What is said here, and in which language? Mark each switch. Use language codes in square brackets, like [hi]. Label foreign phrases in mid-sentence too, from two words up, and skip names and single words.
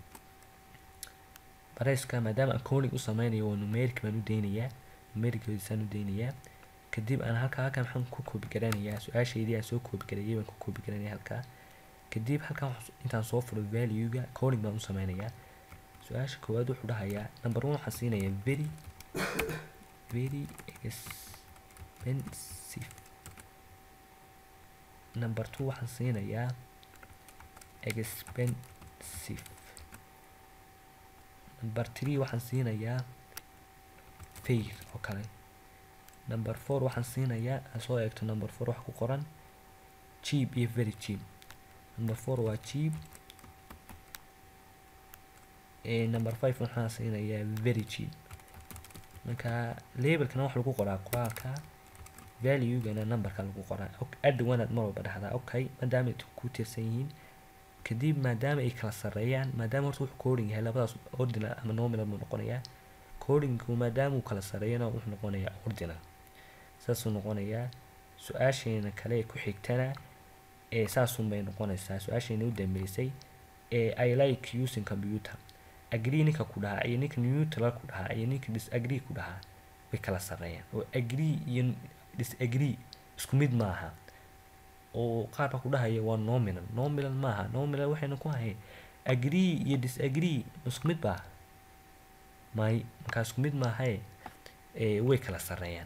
[so] price-ka maadaama aan coding u sameynayo waa numeric baan u deynayaa. numeric-diisaan u deynayaa. kadib aan halkaa maxaan ku koobi garanayaa su-aashaydii aan soo koobi gareeyay baan ku koobi garanayaa halkaa. kadib halkan intaan soo furo value-ga coding baan u sameynayaa. su-aasha koowaad wuxuu dhahayaa number 1 waxaan siinayaa [en] very expensive. [so] number 2 waxaan siinayaa expensive. number 3 waxaan siinayaa fair oo kale. number 4 waxaan siinayaa soo eegto number 4 wax ku qoran cheap iyo [en] very cheap. [so] number 4 waa cheap, number 5 waxaan siinayaa [en] very cheap. [so] marka labelkana wax lagu qoraa qoraalka, value-gana numberka lagu qoraa. [en] add one [so] mar walba dhahdaa okay maadaama ay ku tirsan yihiin. kadib maadaama ay kala sareeyaan, maadaama horta wuxuu coding yahay labadaas ordinal ama nominal buu noqonayaa. codingku maadaama uu kala sareeyana wuxuu noqonayaa ordinal, saasuu noqonayaa. su-aasheena kale ee ku xigtana saasun bay noqonaysaa. su-aasheena u dambeysay [en] I like using computer. [so] agree ninka ku dhahaa iyo ninka neutral ku dhahaa iyo ninka disagree ku dhahaa way kala sareeyaan, oo agree iyo disagree isku mid maaha. oo qaar baa ku dhahaya waa nominal. nominal maaha. nominal waxayna ku hayn agree iyo disagree isku mid baa may, markaa isku mid maaha way kala sareeyaan.